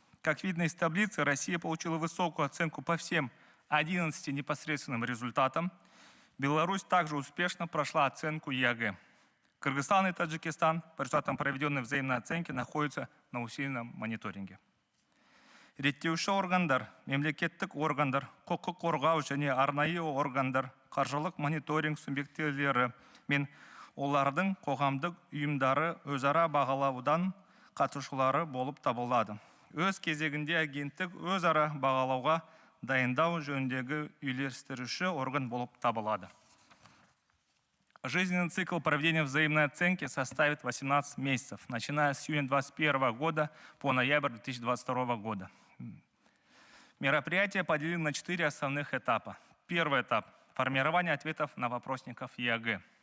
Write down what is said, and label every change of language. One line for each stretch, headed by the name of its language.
Russian: Как видно из таблицы, Россия получила высокую оценку по всем 11 непосредственным результатам. Беларусь также успешно прошла оценку ЕАГ. Кыргызстан и Таджикистан по результатам проведенной взаимной оценки находятся на усиленном мониторинге.
Kazakh: Реттеуші органдар, мемлекеттік органдар, құқық қорғау және арнайы органдар, қаржылық мониторинг субъектілері мен олардың қоғамдық ұйымдары өзара бағалаудан қатысушылары болып табылады. Өз кезегінде агенттік өзара бағалауға дайындау жөніндегі үйлестіруші орган болып табылады.
Russian: Жизненный цикл проведения взаимной оценки составит 18 месяцев, начиная с июня 2021 года по ноябрь 2022 года. Мероприятие поделено на 4 основных этапа. Первый этап – формирование ответов на вопросников ЕАГ.